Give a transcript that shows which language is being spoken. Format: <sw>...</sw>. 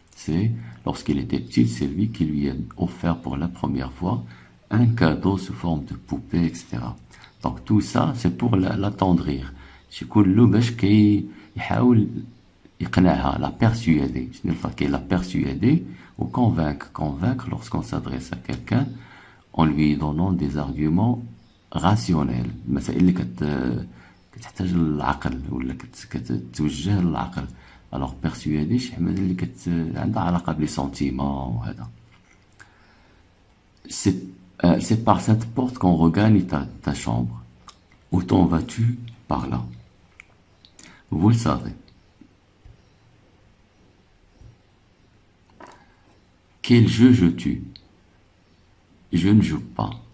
<fr>C'est lorsqu'il était petit, c'est lui qui lui a offert pour la première fois un cadeau sous forme de poupée, etc. Donc tout ça, c'est pour l'attendrir.</fr> <ar>شكون باش يحاول يقنعها,</ar> <fr>la persuader. La persuader ou convaincre lorsqu'on s'adresse à quelqu'un en lui donnant des arguments rationnels.</fr> <ar>المسائل اللي كتحتاج للعقل ولا كتوجه للعقل.</ar> <fr>Alors persuader</fr> <ar>شي حاجة اللي عندها علاقة بلي sentiments وهذا.</ar> <fr>C'est par cette porte qu'on regagne ta chambre. Où t'en vas-tu? Par là. Vous le savez. Quel jeu joues-tu? Je ne joue pas.</fr>